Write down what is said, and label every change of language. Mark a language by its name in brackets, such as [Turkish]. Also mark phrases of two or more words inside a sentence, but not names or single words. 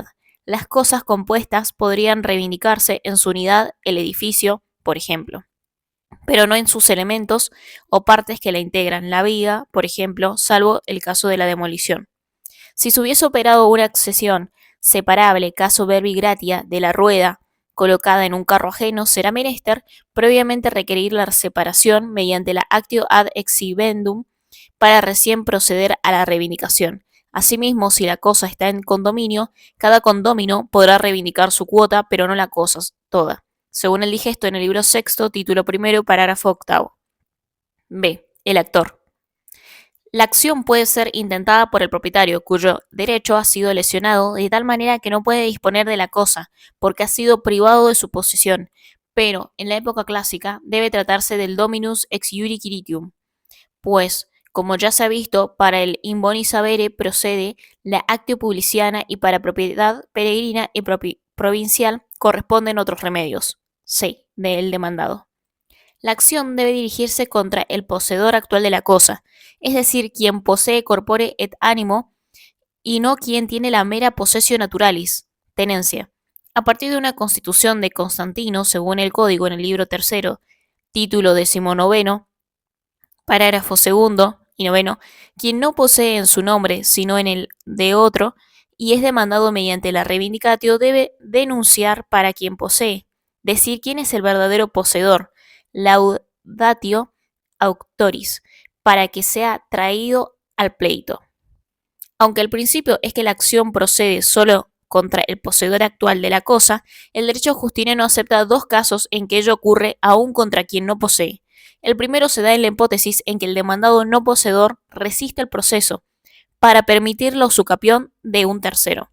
[Spanish] Las cosas compuestas podrían reivindicarse en su unidad, el edificio, por ejemplo, pero no en sus elementos o partes que la integran, la viga, por ejemplo, salvo el caso de la demolición. Si se hubiese operado una accesión separable, caso [Latin] verbi gratia, [Spanish] de la rueda colocada en un carro ajeno, será menester previamente requerir la separación mediante la [Latin] actio ad exhibendum [Spanish] para recién proceder a la reivindicación. Asimismo, si la cosa está en condominio, cada condómino podrá reivindicar su cuota, pero no la cosa toda, según el digesto en el libro sexto, título primero, parágrafo octavo. B. El actor. La acción puede ser intentada por el propietario, cuyo derecho ha sido lesionado de tal manera que no puede disponer de la cosa, porque ha sido privado de su posesión, pero en la época clásica debe tratarse del [Latin] dominus ex iure quiritium, [Spanish] pues, como ya se ha visto, para el [Latin] in boni sabere [Spanish] procede la [Latin] actio publiciana [Spanish] y para propiedad peregrina y provincial corresponden otros remedios. C. Del demandado. La acción debe dirigirse contra el poseedor actual de la cosa, es decir, quien posee [Latin] corpore et animo, [Spanish] y no quien tiene la mera [Latin] possessio naturalis, [Spanish] tenencia. A partir de una constitución de Constantino, según el código en el libro tercero, título 19, parágrafo segundo y noveno, quien no posee en su nombre, sino en el de otro, y es demandado mediante la reivindicatio, debe denunciar para quien posee, decir quién es el verdadero poseedor, [Latin] laudatio auctoris, [Spanish] para que sea traído al pleito. Aunque el principio es que la acción procede solo contra el poseedor actual de la cosa, el derecho justiniano acepta dos casos en que ello ocurre aún contra quien no posee. El primero se da en la hipótesis en que el demandado no poseedor resiste el proceso para permitir la usucapión de un tercero.